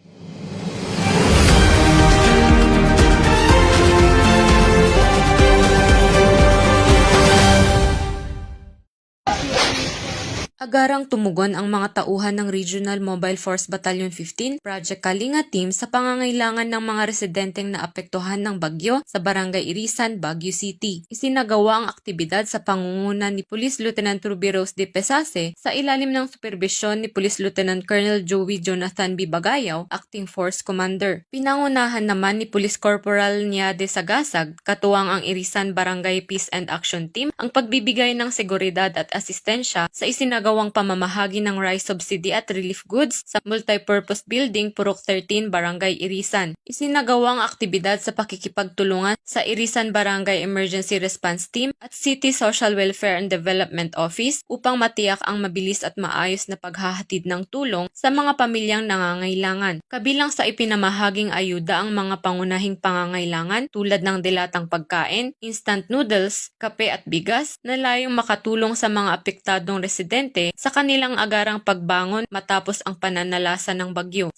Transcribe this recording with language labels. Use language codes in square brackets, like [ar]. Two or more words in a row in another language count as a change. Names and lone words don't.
[tl] Agarang tumugon ang mga tauhan ng Regional Mobile Force Battalion 15 Project Kalinga Team sa pangangailangan ng mga residenteng naapektuhan ng bagyo sa Barangay Irisan, Baguio City. Isinagawa ang aktibidad sa pangunguna ni Police Lieutenant Ruby Rose de Pesase sa ilalim ng superbisyon ni Police Lieutenant Colonel Joey Jonathan B. Bagayaw, Acting Force Commander. Pinangunahan naman ni Police Corporal Niade Sagasag, katuwang ang Irisan Barangay Peace and Action Team, ang pagbibigay ng seguridad at asistensya sa isinagawang pamamahagi ng [en] rice subsidy [tl] at [en] relief goods [tl] sa [en] multipurpose building [tl] Purok 13, Barangay Irisan. Isinagawa ang aktibidad sa pakikipagtulungan sa Irisan Barangay Emergency Response Team at City Social Welfare and Development Office upang matiyak ang mabilis at maayos na paghahatid ng tulong sa mga pamilyang nangangailangan. Kabilang sa ipinamahaging ayuda ang mga pangunahing pangangailangan tulad ng dilatang pagkain, [en] instant noodles, [tl] kape at bigas na layong makatulong sa mga apektadong residente sa kanilang agarang pagbangon matapos ang pananalasa ng bagyo.